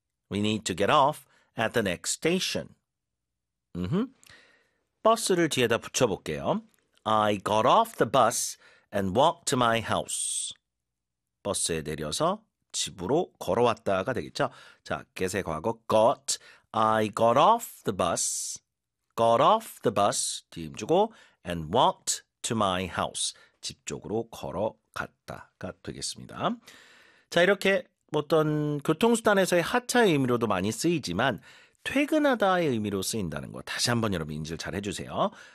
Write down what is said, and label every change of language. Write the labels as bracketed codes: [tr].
[en] We need to get off at the next station. [ko] 버스를 뒤에다 붙여볼게요. [en] I got off the bus and walked to my house. [ko] 버스에 내려서 집으로 걸어왔다가 되겠죠? 자, 계속 과거 [en] got. I got off the bus. Got off the bus. [ko] 뒤임 주고 [en] and walked to my house. [ko] 집 쪽으로 걸어갔다가 되겠습니다. 자, 이렇게 어떤 교통수단에서의 하차의 의미로도 많이 쓰이지만 퇴근하다의 의미로 쓰인다는 거 다시 한번 여러분 인지를 잘 해주세요.